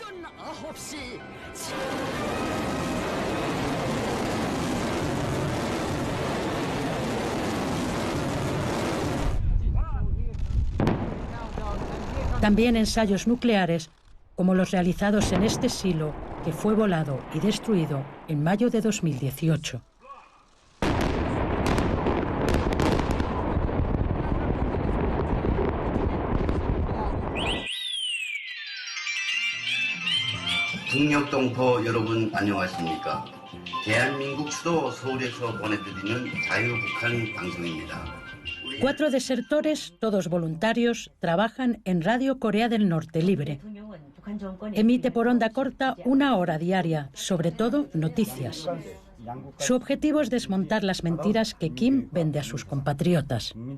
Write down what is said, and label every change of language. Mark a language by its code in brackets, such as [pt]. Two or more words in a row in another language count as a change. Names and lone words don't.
[es] También ensayos nucleares, como los realizados en este silo, que fue volado y destruido en mayo de 2018. [ko] 북녘동포 여러분 안녕하십니까? 대한민국 수도 서울에서 보내드리는 자유북한 방송입니다. [es] 4 desertores, todos voluntarios, trabajan en Radio Corea del Norte Libre. Emite por onda corta 1 hora diaria, sobre todo noticias. Su objetivo es desmontar las mentiras que Kim vende a sus compatriotas.